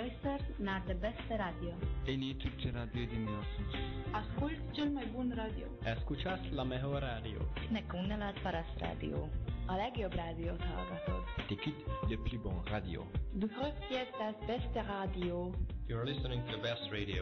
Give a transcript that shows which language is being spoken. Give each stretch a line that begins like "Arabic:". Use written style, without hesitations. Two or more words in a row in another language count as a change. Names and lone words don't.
Dutch: luistert naar de beste radio.
Turkish: En iyi Türkçe radyo dinliyorsunuz.
Romanian: Ascult cel mai bun radio.
Spanish: Escuchas la mejor radio.
Finnish: Ne kuunnellaan paras radio.
Hungarian: A legjobb rádiót hallgatod.
French: T'écoutes le plus bon radio.
German: Du hört jetzt das beste radio.
English: You're listening to the best radio.